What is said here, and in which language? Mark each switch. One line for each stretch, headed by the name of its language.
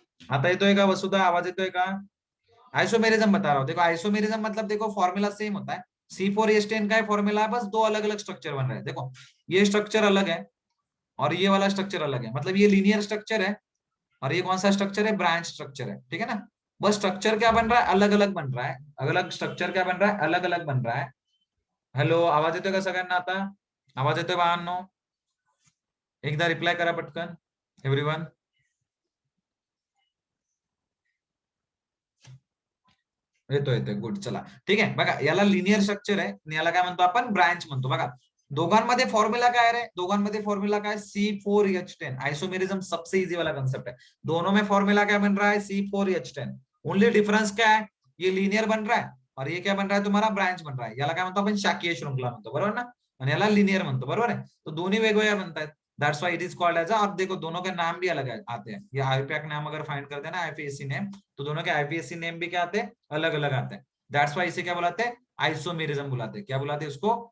Hindi: आता है तो एक वसुधा, आवाज है तो एक। आइसोमेरिज्म बता रहा हूँ, देखो आइसोमेरिज्म मतलब देखो फॉर्मूला सेम होता है। C4H10 का फॉर्मूला है, बस 2 अलग अलग स्ट्रक्चर बन रहे हैं। देखो ये स्ट्रक्चर अलग है और ये वाला स्ट्रक्चर अलग है, मतलब ये लीनियर स्ट्रक्चर है और ये कौन सा स्ट्रक्चर है? ब्रांच स्ट्रक्चर है, ठीक है ना। बस स्ट्रक्चर क्या बन रहा है? अलग अलग बन रहा है। अलग अलग स्ट्रक्चर क्या बन रहा है? अलग अलग बन रहा है।
Marathi: हेलो, आवाज येतोय का सगळ्यांना आता? आवाज येतोय बाळांनो? एकदा रिप्लाय करा पटकन एव्हरीवन। येतोय येतोय, गुड, चला ठीक आहे। बघा याला लिनियर स्ट्रक्चर आहे आणि याला काय म्हणतो आपण? ब्रांच म्हणतो। बघा दोघांमध्ये फॉर्म्यूला काय रे? दोघांमध्ये फॉर्म्यूला काय? C4H10।
Hindi: आइसोमेरिज्म सबसे इजी वाला कंसेप्ट है। दोनों में फॉर्मूला क्या बन रहा है? C4H10। ओनली डिफरेंस क्या है? ये लीनियर बन रहा है और ये क्या बन रहा है तुम्हारा? ब्रांच बन रहा है।
Marathi: याला काय म्हणतो आपण? शाकीय श्रृंखला म्हणतो, बरोबर ना। आणि याला लिनियर म्हणतो, बरोबर आहे। तो दोन्ही वेगवेगळ्या बनतात,
English: That's why it is called edge.
Hindi: और देखो दोनों के नाम भी अलग आते हैं। ये आईपीएक नाम अगर फाइंड करते हैं ना, आईपीएससी नेम, तो दोनों के आईपीएससी नेम भी क्या आते हैं? अलग अलग आते हैं।
English: that's why
Hindi: इसे क्या बुलाते हैं? आइसोमेरिज्म बुलाते हैं। क्या बुलाते हैं उसको?